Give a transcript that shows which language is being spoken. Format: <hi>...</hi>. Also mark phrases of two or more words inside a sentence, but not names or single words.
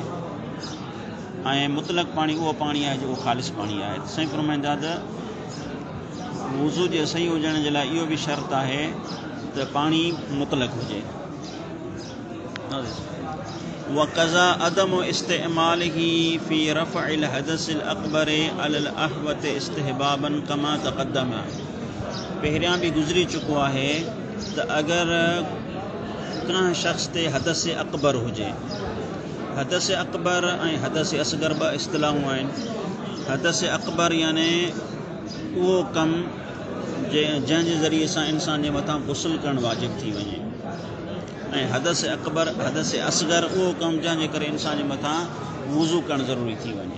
<sd>ऐं मुतलक़ पाणी उहो पाणी आहे जेको ख़ालिस पाणी आहे। साईं फरमाईंदा त वुज़ू जे सही हुजण जे लाइ इहो बि शर्त आहे त पाणी मुतलक़ हुजे।</sd> <ar>وكذا عدم استعماله في رفع الحدث الأكبر على الأحوط استحبابا كما تقدم.</ar> <sd>पहिरियां बि गुज़री चुको आहे त अगरि कंहिं शख़्स ते हदस अकबर हुजे, हदस अकबर ऐं हदस असगर ॿ इस्तिलाहूं आहिनि। हदस अकबर याने उहो कमु जंहिंजे ज़रिए सां इंसान जे मथां गुस्ल करणु वाजिबु थी वञे, ऐं हदस अकबर हदस असगर उहो कमु जंहिंजे करे इंसान जे मथां वुज़ू करणु ज़रूरी थी वञे।</sd>